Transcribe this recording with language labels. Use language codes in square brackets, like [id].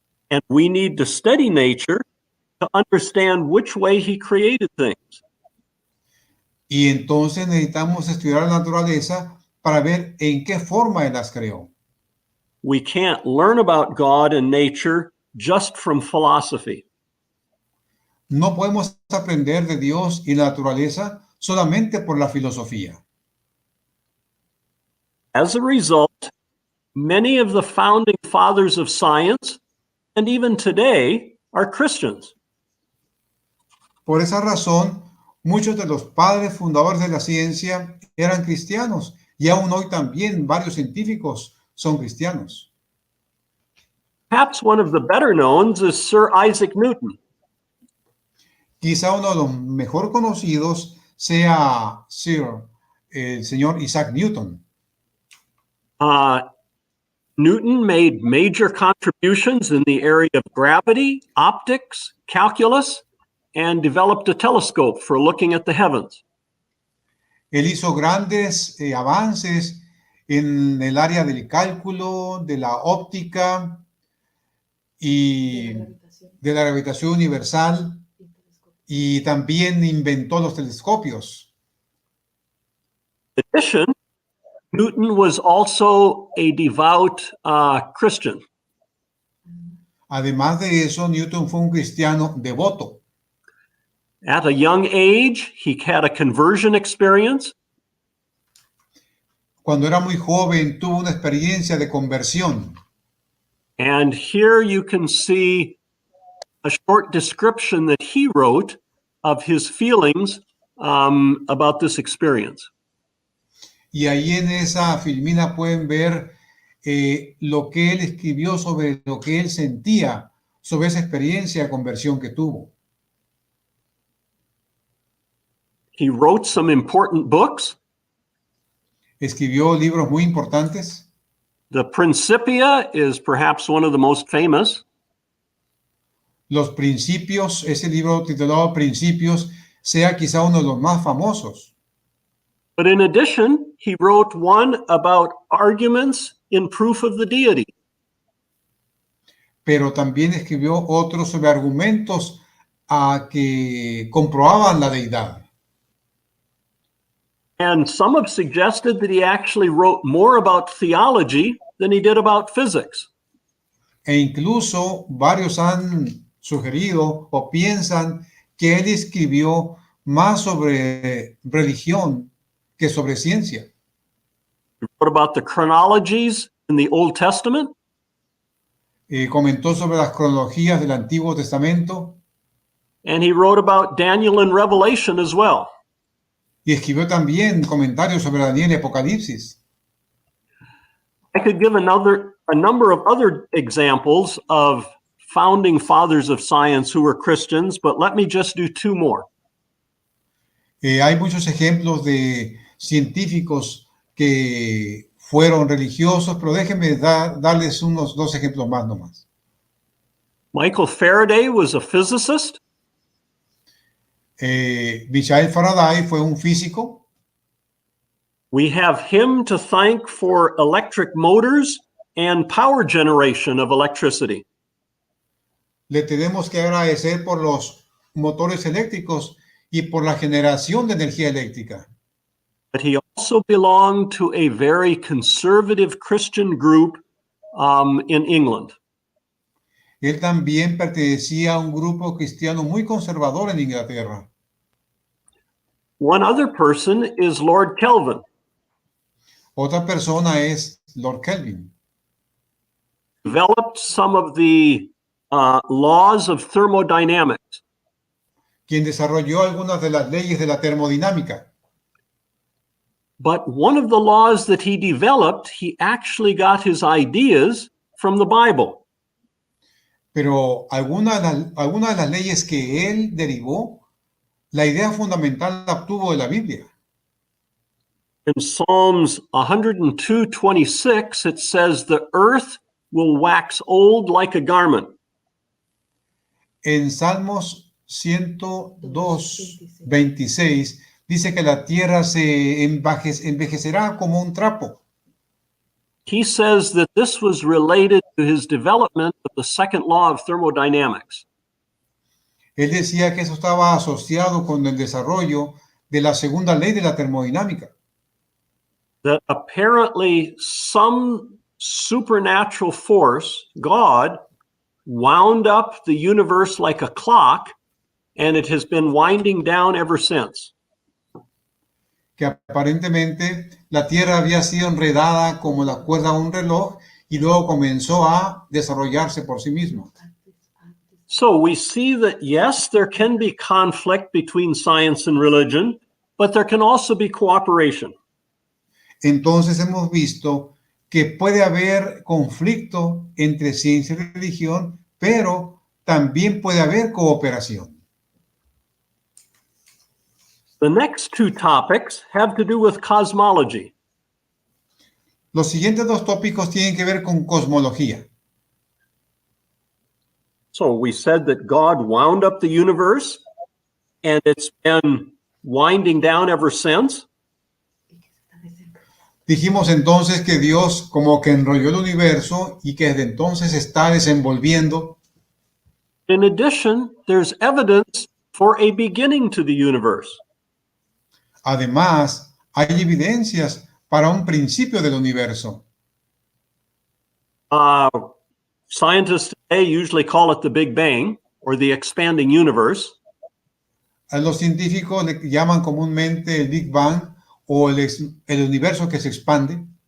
[en] And we need to study nature to understand which way he created things. [es] Y entonces necesitamos estudiar la naturaleza para ver en qué forma Él las creó. [en] We can't learn about God and nature just from philosophy. [es] No podemos aprender de Dios y la naturaleza solamente por la filosofía. [en] As a result, many of the founding fathers of science, and even today, are Christians. [es] Por esa razón, muchos de los padres fundadores de la ciencia eran cristianos y aún hoy también varios científicos son cristianos. [en] Perhaps one of the better knowns is Sir Isaac Newton. [es] Quizá uno de los mejor conocidos sea el señor Isaac Newton. [en] Newton made major contributions in the area of gravity, optics, calculus, and developed a telescope for looking at the heavens. [es] Él hizo grandes avances en el área del cálculo, de la óptica y de la gravitación universal, y también inventó los telescopios. [en] In addition, Newton was also a devout Christian. [es] Además de eso, Newton fue un cristiano devoto. [en] At a young age, he had a conversion experience. [es] Cuando era muy joven, tuvo una experiencia de conversión. [en] And here you can see a short description that he wrote of his feelings about this experience. [es] Y ahí en esa filmina pueden ver lo que él escribió sobre lo que él sentía sobre esa experiencia de conversión que tuvo. [en] He wrote some important books. [es] Escribió libros muy importantes. [en] The Principia is perhaps one of the most famous. [es] Los Principios, ese libro titulado Principios, sea quizá uno de los más famosos. [en] But in addition, he wrote one about arguments in proof of the deity. [es] Pero también escribió otro sobre argumentos que comprobaban la deidad. [en] And some have suggested that he actually wrote more about theology than he did about physics. [es] E incluso varios han sugerido o piensan que él escribió más sobre religión que sobre ciencia. [en] He wrote about the chronologies in the Old Testament. [es] Comentó sobre las cronologías del Antiguo Testamento. [en] And he wrote about Daniel and Revelation as well. [es] Y escribió también comentarios sobre Daniel y Apocalipsis. [en] I could give a number of other examples of founding fathers of science who were Christians, but let me just do two more. [es] Hay muchos ejemplos de científicos que fueron religiosos, pero déjenme darles unos dos ejemplos más nomás. [en] Michael Faraday was a physicist. [es] Michael Faraday fue un físico. [en] We have him to thank for electric motors and power generation of electricity. [es] Le tenemos que agradecer por los motores eléctricos y por la generación de energía eléctrica. [en] But he also belonged to a very conservative Christian group in England. [es] Él también pertenecía a un grupo cristiano muy conservador en Inglaterra. [en] One other person is Lord Kelvin. [es] Otra persona es Lord Kelvin. [en] Developed some of the laws of thermodynamics. [es] Quien desarrolló algunas de las leyes de la termodinámica. [en] But one of the laws that he developed, he actually got his ideas from the Bible. [es] Pero alguna de las leyes que él derivó, la idea fundamental la obtuvo de la Biblia. [en] In Psalms 102:26, it says, the earth will wax old like a garment. [es] En Salmos 102:26 dice que la tierra se envejecerá como un trapo. [en] He says that this was related to his development of the second law of thermodynamics. [es] Él decía que eso estaba asociado con el desarrollo de la segunda ley de la termodinámica. [en] That apparently some supernatural force, God, wound up the universe like a clock, and it has been winding down ever since. [es] Que aparentemente la Tierra había sido enredada como la cuerda de un reloj y luego comenzó a desarrollarse por sí misma. [en] So we see that, yes, there can be conflict between science and religion, but there can also be cooperation. [es] Entonces hemos visto que puede haber conflicto entre ciencia y religión, pero también puede haber cooperación. [en] The next two topics have to do with cosmology. [es] Los siguientes dos tópicos tienen que ver con cosmología. [en] So we said that God wound up the universe, and it's been winding down ever since. [es] Dijimos entonces que Dios como que enrolló el universo y que desde entonces está desenvolviendo. [en] In addition, there's evidence for a beginning to the universe. [es] Además, hay evidencias para un principio del universo. [en] Scientists today usually call it the Big Bang or the expanding universe. [es] A los científicos le llaman comúnmente el Big Bang o el universo que se expande.